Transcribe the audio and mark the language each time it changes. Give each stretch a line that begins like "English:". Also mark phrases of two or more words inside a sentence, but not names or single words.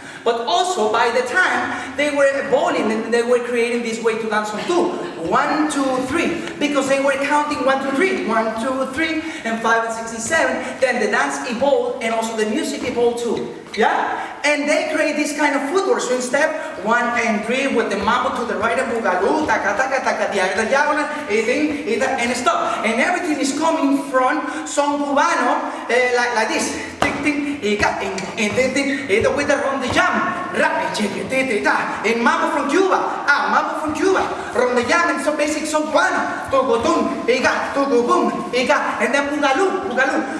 English: But also, by the time, they were evolving and they were creating this way to dance on two. 1, 2, 3. Because they were counting 1, 2, 3. 1, 2, 3, and 5, and 6, and 7. Then the dance evolved, and also the music evolved too. Yeah? And they create this kind of footwork. So in step 1 and 3 with the mambo to the right and Boogaloo, taka taka taka, diagonal, and stop. And everything is coming from Son Cubano, like this. With the ronde jam. And mambo from Cuba. Mambo from Cuba. Ronde jam and so basic Son Cubano. Tugutun, tugubum, and then Boogaloo.